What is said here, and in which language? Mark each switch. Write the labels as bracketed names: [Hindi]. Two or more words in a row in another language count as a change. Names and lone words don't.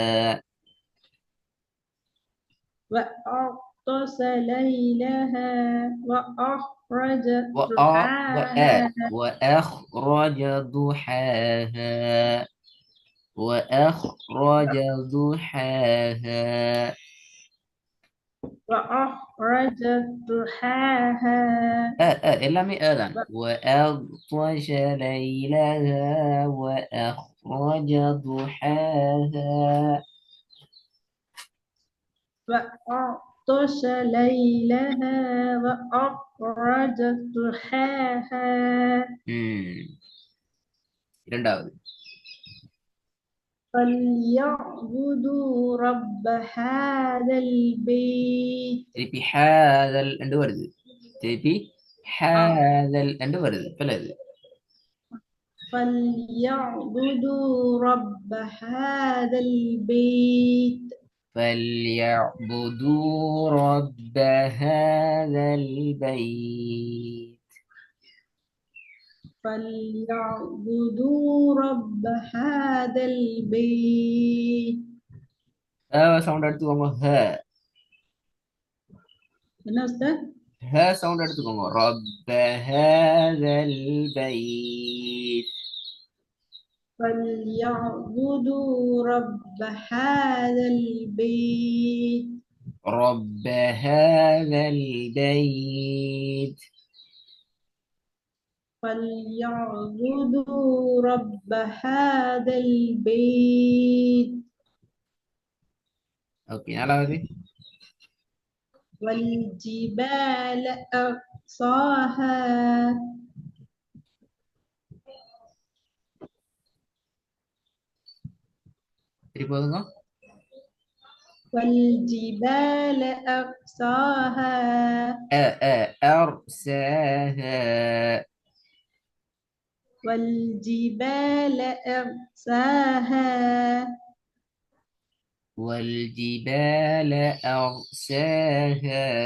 [Arabic] وأغطس ليلها وأخرج وأ ضحاها. وأخرج ضحاها. وأخرج ضحاها. وأخرج ضحاها. [Tamil] எல்லாமே தான். [Arabic] وأغطش ليلها وأخرج ضحاها. وأغطش ليلها وأخرج ضحاها. [Tamil] இரண்டாவது. [Arabic] فليعبدوا رب هذا البيت. [Tamil] திருப்பி ஹாதல் என்று வருது. திருப்பி ஹாதல் என்று வருது. பிள்ளது. [Arabic] فليعبدوا رب هذا البيت. فليعبدوا رب هذا البيت. فليعبدوا رب هذا البيت. [Tamil] சவுண்ட் எடுத்துக்கோங்க. என்ன உஸ்தாத்? சவுண்ட் எடுத்துக்கோங்க. [Arabic] رب هذا البيت. فليعبدوا رب هذا البيت. رب هذا البيت. فليعبدوا رب هذا البيت. [Tamil] اوكي நாலாவது. [Arabic] والجبال أرساها. [Tamil] திருப்பி போதுங்க. [Arabic] والجبال أرساها. أرساها. والجبال أرساها. والجبال أرساها.